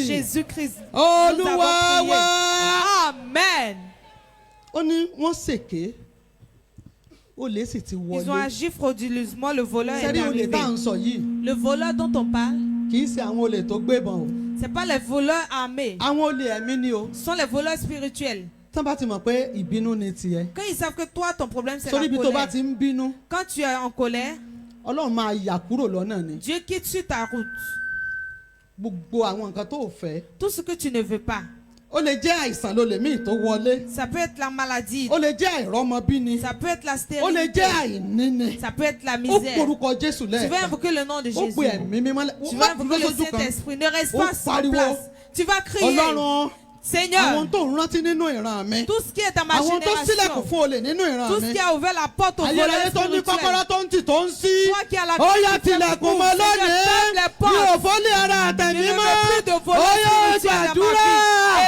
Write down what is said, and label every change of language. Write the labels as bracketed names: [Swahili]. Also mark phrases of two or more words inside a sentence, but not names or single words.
[French] Jésus-Christ. Nous avons [Yoruba] Olúwa [French] prié. [Yoruba] wá. [French] Amen. [Yoruba] Ó ní wọ́n ṣèké. Olè sì ti [French] Ils ont [Yoruba] wọlé. [French] agi frauduleusement. Le voleur est [Yoruba] Sẹ́rí olè tá à [French] arrivé. [Yoruba] ń sọ yìí [French] Le voleur dont on parle, [Yoruba] kì í ṣe àwọn olè tó gbébọn o. [French] ce n'est pas les voleurs armés. [Yoruba] Àwọn olè ẹ̀mí ni o. [French] Ce sont les voleurs spirituels. [Yoruba] Tán bá ti mọ̀ pé ìbínú ni tiẹ̀. [French] Quand ils savent que toi, ton problème, c'est [Yoruba] Sórí [French] la [Yoruba] ibi tó bá [French] colère. [Yoruba] ti ń bínú, [French] Quand tu es en colère, [Yoruba] Ọlọ́run máa yà kúrò lọ́nà ni. [French] Dieu quitte sur ta route. [Yoruba] Gbogbo àwọn nǹkan tó o fẹ́, [French] Tout ce que tu ne veux pas, [Yoruba] ó lè jẹ́ àìsàn ló lè mí tó wọlé. [French] Ça peut être la maladie. [Yoruba] ó lè jẹ́ àìrọ́mọbíni. [French] Ça peut être la [Yoruba] ó lè [French] stérilité. [Yoruba] jẹ́ àìníni. [French] Ça peut être la [Yoruba] ó [French] misère. [Yoruba] porúkọ Jésù [French] Tu vas [Yoruba] lẹ́ẹ̀kan. [French] invoquer le nom de [Yoruba] ó [French] Jésus. [Yoruba] pe ẹ̀mí mímọ́ [French] Tu vas [Yoruba] lẹ́ẹ̀kan. [French] invoquer le [Yoruba] lójú kan. [French] Saint-Esprit. Ne reste [Yoruba] Ó [French] pas sur [Yoruba] pariwo. [French] place. Tu vas crier. [Yoruba] Ọlọ́run [French] Seigneur, [Yoruba] àwọn tó ń rántí nínú ìran mi. [French] tout ce qui est dans ma [Yoruba] àwọn tó sílẹ̀kùn [French] génération, [Yoruba] fún olè nínú ìran [French] tout [Yoruba] mi. [French] ce qui a ouvert la porte au voleur [Yoruba] ayérayé tó ní kọ́kọ́rọ́ [French] spirituel, [Yoruba] tó ń tì tó ń ṣí. [French] toi qui as la [Yoruba] ó yá [French] clé qui [Yoruba] tilẹ̀kùn mọ́ [French] ouvre, [Yoruba] lónìí. [French] Seigneur, ferme les [Yoruba] mi [French] portes. [Yoruba] ò fọ́lé ara àtẹ̀mí [French] Je ne [Yoruba] mọ́. [French] veux plus de [Yoruba] ó [French] voleurs [Yoruba] yá [French] spirituels dans ma [Yoruba] gbàdúrà. [French] vie.